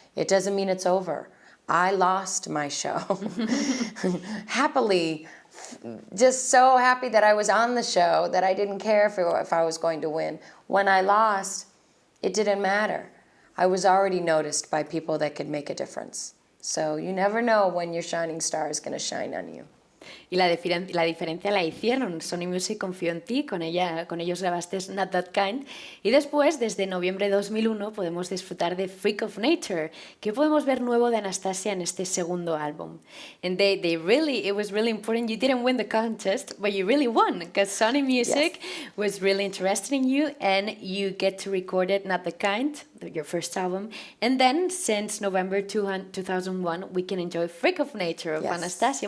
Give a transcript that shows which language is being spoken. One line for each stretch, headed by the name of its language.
English: It doesn't mean it's over. I lost my show. Happily, just so happy that I was on the show that I didn't care if I was going to win. When I lost, it didn't matter. I was already noticed by people that could make a difference. So you never know when your shining star is going to shine on you.
Spanish: Y la diferencia la hicieron. Sony Music confió en ti, con ellos grabaste Not That Kind. Y después, desde noviembre de 2001, podemos disfrutar de Freak of Nature, que podemos ver nuevo de Anastasia en este segundo álbum.
English: And it was really important. You didn't win the contest, but you really won, because Sony Music was really interested in you, and you get to record it, Not That Kind, your first album. And then, since November 2001, we can enjoy Freak of Nature of Anastasia.